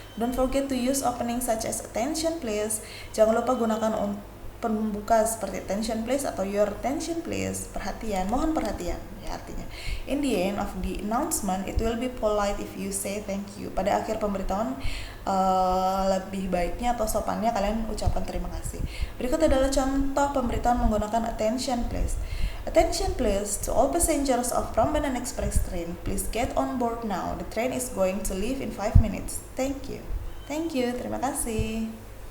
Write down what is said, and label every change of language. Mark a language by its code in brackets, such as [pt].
[en] Don't forget to use opening such as attention please. Jangan lupa gunakan pembuka seperti attention please atau your attention please. Perhatian, mohon perhatian ya artinya. In the end of the announcement, it will be polite if you say thank you. [id] Pada akhir pemberitahuan lebih baiknya atau sopannya kalian ucapkan terima kasih. Berikut adalah contoh pemberitahuan menggunakan attention please. [en] Attention please to all passengers of Prambanan Express train. Please get on board now. The train is going to leave in 5 minutes. Thank you. Terima kasih.